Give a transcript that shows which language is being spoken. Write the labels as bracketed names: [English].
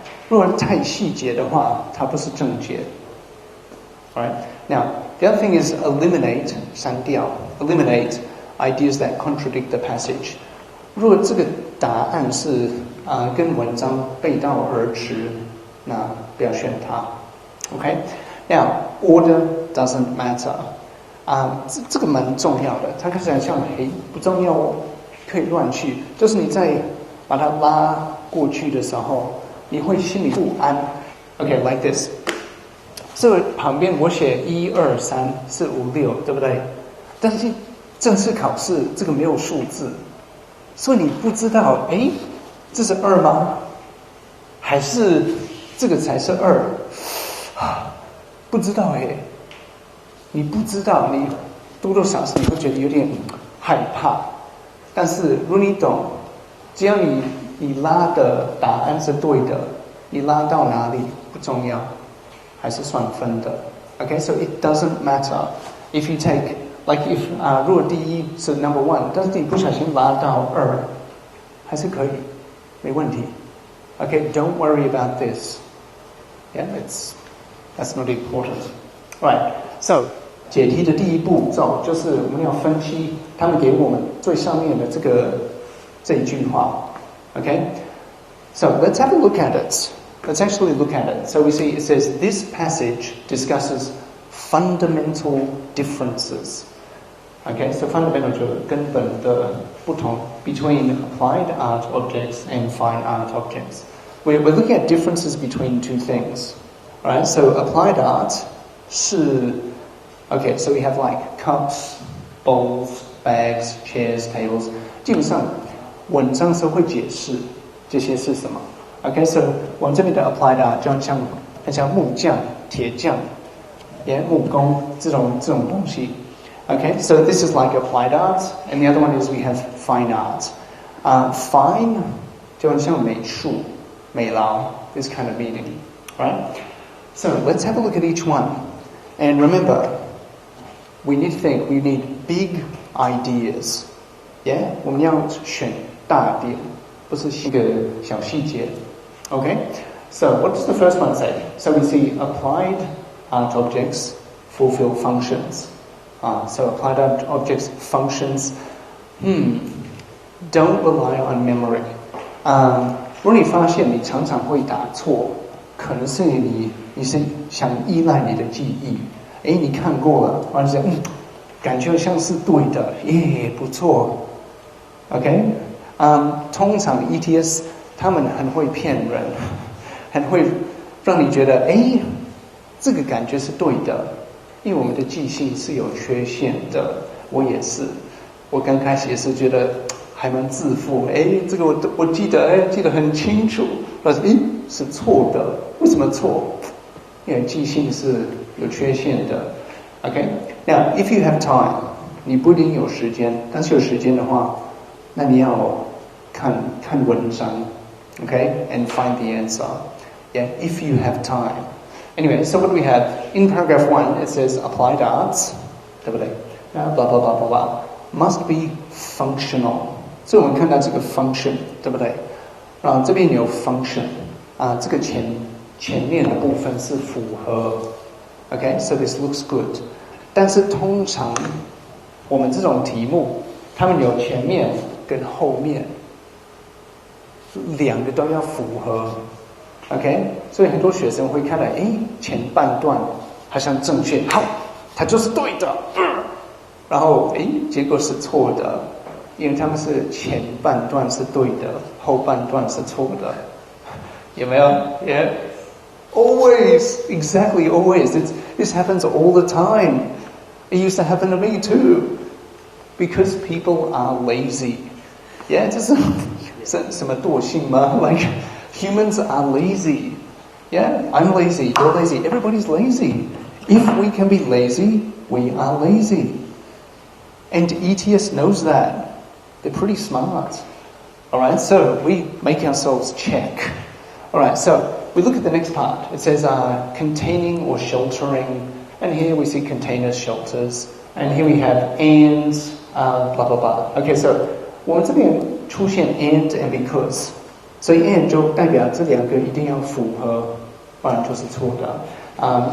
[Chinese] 如果太细节的话，它不是正解。 [English] Alright? Now, the other thing is eliminate, [Chinese] 删掉 [English] eliminate ideas that contradict the passage. [Chinese] 如果这个答案是跟文章背道而驰，那不要选它。 [English] Okay? Now, order doesn't matter. [Chinese] 这个蛮重要的，它看起来像不重要哦，可以乱去。就是你在把它拉过去的时候，你会心里不安。 [English] Okay, like this. [Chinese] 这个旁边我写1、2、3、4、5、6，对不对？但是正式考试这个没有数字，所以你不知道，这是2吗？还是这个才是2？ 不知道你不知道，你多多少少你会觉得有点害怕。但是如果你懂，只要你拉的答案是对的，你拉到哪里不重要，还是算分的。 [English] Okay, so it doesn't matter if you take like if [Chinese] 如果第一是 [English] number 1， [Chinese] 但是你不小心拉到2，还是可以，没问题。 [English] Okay, don't worry about this. Yeah, that's not important. Right, so [Chinese] 解题的第一步骤就是我们要分析他们给我们最上面的这一句话。 [English] Okay, so let's have a look at it. Let's actually look at it. So we see it says this passage discusses fundamental differences. Okay, so fundamental [Chinese] 就是根本的不同 [English] between applied art objects and fine art objects. We're looking at differences between two things. Alright, so applied art 是 okay, so we have like cups, bowls, bags, chairs, tables. [Chinese] 基本上文章是会解释这些是什么。 [English] Okay, so [Chinese] 我们这边的 applied art 就很像木匠、铁匠、木工这种东西。 [English] Okay, so this is like applied art, and the other one is we have fine art. Fine [Chinese] 就很像美术、美劳 [English] this kind of meaning, right? So let's have a look at each one, and remember, we need to think. We need big ideas. [Chinese] Yeah, 我们要选大点，不是一个小细节。 [English] Okay, so what does the first one say? So we see applied art objects fulfill functions. So applied art objects functions. Don't rely on memory. [Chinese] 如果你发现你常常会打错，可能是你是想依赖你的记忆。你看过了，或者是感觉像是对的，不错。 OK， 通常 ETS 他们很会骗人，很会让你觉得这个感觉是对的，因为我们的记性是有缺陷的。我也是，我刚开始也是觉得还蛮自负，这个我记得很清楚，但是是错的，为什么错？因为记性是有缺陷的。 [English] OK， now if you have time， [Chinese] 你不一定有时间，但是有时间的话，那你要看文章 ， [English] OK， and find the answer. Yeah, if you have time. Anyway, so what do we have in paragraph 1? It says applied arts, [Chinese] 对不对？ [English] blah blah blah blah blah must be functional. [Chinese] 所以我们看到这个 function， 对不对？这边有 function， 这个前面的部分是符合。 [English] Okay, so this looks good. [Chinese] 但是通常我们这种题目，他们有前面跟后面，两个都要符合。 OK， 所以很多学生会看到，前半段好像正确，好，它就是对的，然后结果是错的，因为他们是前半段是对的，后半段是错的，有没有 ？Yeah. [English] Always, exactly, always. This happens all the time. It used to happen to me too. Because people are lazy. [Chinese] Yeah, 这是什么惰性吗？ [English] Like, humans are lazy. Yeah, I'm lazy, you're lazy, everybody's lazy. If we can be lazy, we are lazy. And ETS knows that. They're pretty smart. Alright, so we make ourselves check. Alright, so we look at the next part. It says containing or sheltering. And here we see containers, shelters. And here we have and, blah, blah, blah. Okay, so [Chinese] 我们这边出现 [English] and because. [Chinese] 所以 and 就代表这两个一定要符合，不然就是错的。